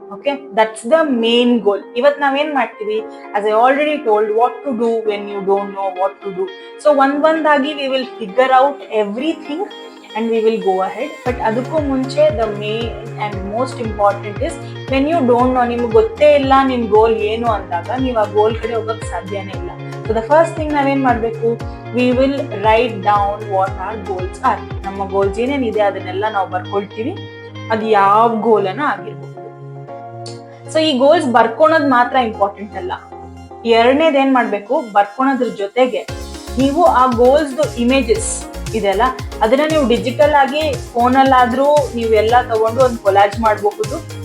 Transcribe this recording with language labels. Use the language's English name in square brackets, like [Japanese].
[English] Okay, that's the main goal. [Kannada] ಇವತ್ ನಾವೇನ್ ಮಾಡ್ತೀವಿ, [English] As I already told, what to do when you don't know what to do. So ಒಂದಾಗಿ we will figure out everything and we will go ahead. [Kannada] But ಅದಕ್ಕೂ ಮುಂಚೆ [English] the main and most important is when you don't know, [Kannada] ನಿಮ್ಗೆ ಗೊತ್ತೇ ಇಲ್ಲ ನಿಮ್ ಗೋಲ್ ಏನು ಅಂದಾಗ ನೀವು ಆ ಗೋಲ್ ಕಡೆ ಹೋಗಕ್ ಸಾಧ್ಯನೇ ಇಲ್ಲ. [English] so the first thing [Kannada] ನಾವೇನ್ ಮಾಡ್ಬೇಕು, [English] we will write down what our goals are. [Kannada] ನಮ್ಮ ಗೋಲ್ಸ್ ಏನೇನಿದೆ ಅದನ್ನೆಲ್ಲ ನಾವು ಬರ್ಕೊಳ್ತೀವಿ, ಅದು ಯಾವ ಗೋಲ್ ಅನ್ನ ಆಗಿರ್ಬೋದು. ಸೊ ಈ ಗೋಲ್ಸ್ ಬರ್ಕೊಳೋದ್ ಮಾತ್ರ ಇಂಪಾರ್ಟೆಂಟ್ ಅಲ್ಲ. ಎರಡನೇದು ಏನ್ ಮಾಡ್ಬೇಕು, ಬರ್ಕೊಳೋದ್ರ ಜೊತೆಗೆ ನೀವು ಆ ಗೋಲ್ಸ್ ಇಮೇಜಸ್ ಇದೆಲ್ಲ ಅದನ್ನ ನೀವು ಡಿಜಿಟಲ್ ಆಗಿ ಫೋನಲ್ಲಾದ್ರೂ ನೀವೆಲ್ಲ ತಗೊಂಡು ಒಂದು ಕೊಲಾಜ್ ಮಾಡಬಹುದು.